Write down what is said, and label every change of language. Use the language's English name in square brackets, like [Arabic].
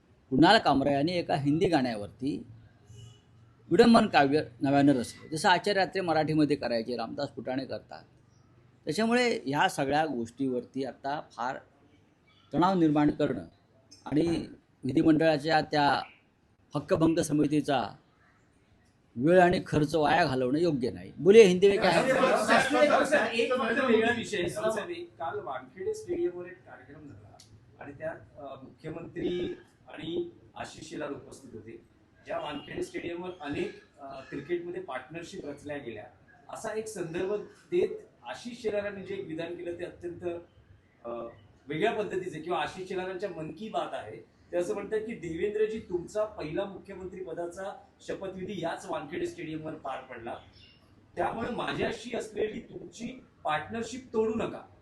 [Marathi] कुणाल कामरा यांनी एका हिंदी गाण्यावरती विडंबन काव्य नव्यानं रचलं, जसं आचार्य रात्रे मराठीमध्ये करायचे, रामदास फुटाणे करतात. त्याच्यामुळे ह्या सगळ्या गोष्टीवरती आता फार तणाव निर्माण करणं आणि विधिमंडळाच्या त्या हक्कभंग समितीचा वेळ आणि खर्च वाया घालवणं योग्य नाही. [Hindi] बोलिये हिंदी में क्या है. [Marathi] एक मात्र वेगळा विषय साहेब, काल वानखेडे स्टेडियमवर एक कार्यक्रम झाला आणि त्यात मुख्यमंत्री आणि आशिष शेलार उपस्थित होते. ज्या वानखेडे स्टेडियमवर अनेक क्रिकेटमध्ये पार्टनरशिप रचल्या गेल्या, असा एक संदर्भ देत आशिष शेलारांनी जे एक विधान केलं ते अत्यंत वेगळ्या पद्धतीचे, किंवा आशिष शेलारांच्या मन की बात आहे ते असं म्हणतात की देवेंद्रजी, तुमचा पहिला मुख्यमंत्री पदाचा शपथविधी याच वानखेडे स्टेडियमवर पार पडला, त्यामुळे माझ्याशी असलेली तुमची पार्टनरशिप तोडू नका.